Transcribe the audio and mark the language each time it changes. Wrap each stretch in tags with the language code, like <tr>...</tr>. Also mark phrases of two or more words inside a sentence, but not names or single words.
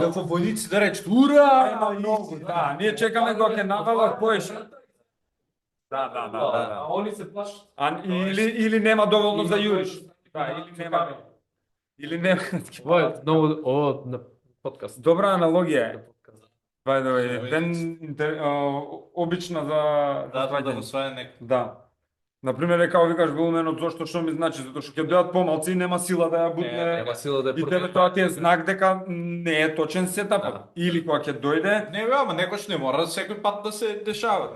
<mk>Како војници да речат, ура! Да, ние чекаме кога ќе навалат поеш. Да. А они се плашат. Или нема доволно за јуриш. Да, или нема. Ова е ова на подкаст. Добра аналогија е.</mk> <en>By the way,</en> <mk>обична за Да го сваја некој. Да. Например, како викаш волуменот, зошто што ми значи, затоа што ќе дојдат помалци и нема сила да ја бутне. Нема сила да И тебе тоа ти е знак дека не е точен сетапот. Да. Или кога ќе дојде, Не, ама некош не мора секој пат да се дешава.</mk>